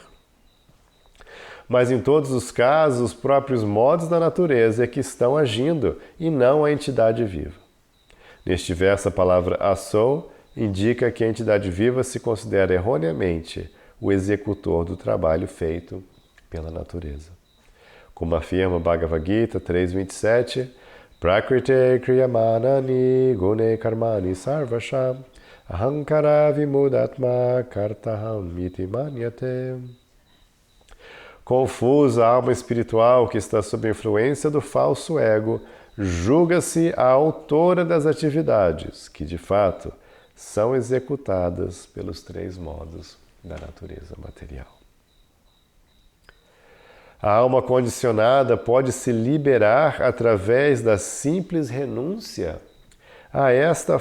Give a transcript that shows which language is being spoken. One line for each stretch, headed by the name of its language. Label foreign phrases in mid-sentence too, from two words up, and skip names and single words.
Portuguese: Mas em todos os casos, os próprios modos da natureza é que estão agindo e não a entidade viva. Neste verso, a palavra Aso indica que a entidade viva se considera erroneamente o executor do trabalho feito pela natureza. Como afirma
Sanskrit: Bhagavad Gita 3.27, Prakrite kriyamanani gune karmani sarvasham ahankara vimudatma kartaham miti manyate.
Portuguese: Confusa a alma espiritual que está sob a influência do falso ego, julga-se a autora das atividades, que de fato são executadas pelos 3 modos da natureza material. A alma condicionada pode se liberar através da simples renúncia a esta